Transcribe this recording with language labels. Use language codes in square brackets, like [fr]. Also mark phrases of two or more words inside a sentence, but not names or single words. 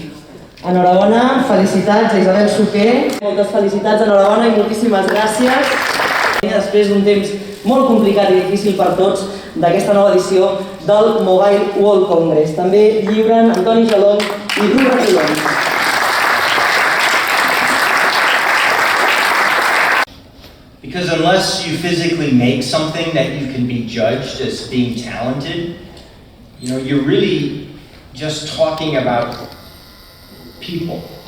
[ca] Enhorabona, felicitats a Isabel Suquer. Moltes felicitats, enhorabona i moltíssimes gràcies. Després d'un temps molt complicat i difícil per tots d'aquesta nova edició del Mobile World Congress. També lliuren Antoni Jalón i Bru Ratolón. [en] Because unless you physically make something that you can be judged as being talented, you're really just talking about people.